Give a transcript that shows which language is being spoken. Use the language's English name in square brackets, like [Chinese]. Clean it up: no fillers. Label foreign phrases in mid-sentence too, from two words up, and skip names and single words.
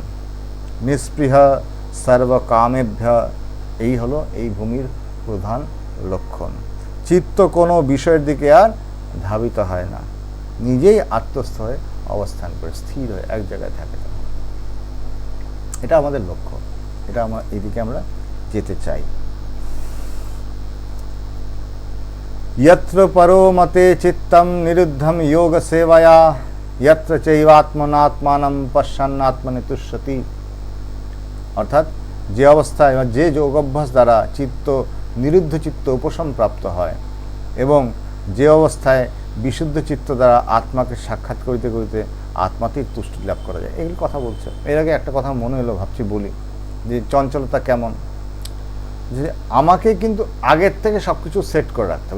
[Sanskrit] নিস্পৃহ সর্বকামেভ্য, [Bangla] এই হলো এই ভূমির প্রধান লক্ষণ। চিত্ত কোনো বিষয়ের দিকে আর ধাবিত হয় না, নিজেই আত্মস্থ হয়ে অবস্থান করে স্থির হয়ে এক জায়গায় থাকে। এটা আমাদের লক্ষ্য, এটা আমরা এইদিকে আমরা যেতে চাই। [Sanskrit] यत्र परो मते चित्तम निरुद्धम योग सेवया यत्र चैवात्मनात्मानं पश्यन् आत्मनि तुष्यति। [Bangla] অর্থাৎ যে অবস্থায় বা যে যোগ অভ্যাস দ্বারা চিত্ত নিরুদ্ধ চিত্ত উপশম প্রাপ্ত হয় এবং যে অবস্থায় বিশুদ্ধ চিত্ত দ্বারা আত্মাকে সাক্ষাৎ করিতে করিতে আত্মাতেই তুষ্টি লাভ করা যায়, এগুলি কথা বলছে। এর আগে একটা কথা মনে হলো, ভাবছি বলি, যে চঞ্চলতা কেমন, যে আমাকে কিন্তু আগের থেকে সব কিছু সেট করে রাখতে হবে।